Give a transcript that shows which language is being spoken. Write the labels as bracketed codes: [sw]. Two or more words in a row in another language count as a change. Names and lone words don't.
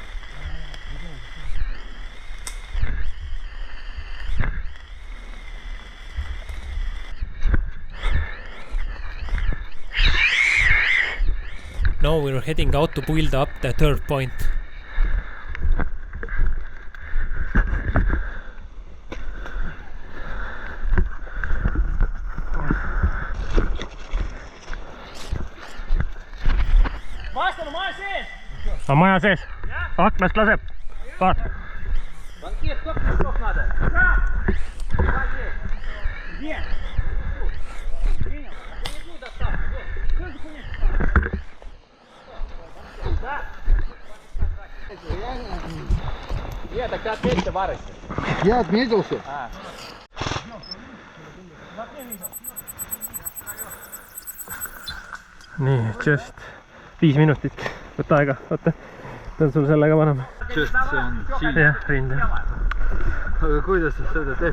[en] Now we're heading out to build up the third point. [et] Maastel on maja sees! On maja sees? Aknast laseb? Vaata. [ru] Банкет, сколько надо? Где? Принял. Нет, так ты отметься, Варыч. Я отметился. [et] Nii, just 5 minutit. Võta aega, vaata. Pean sul sellega panema. Just see on siin. Jah, rind. Aga kuidas sa seda teed?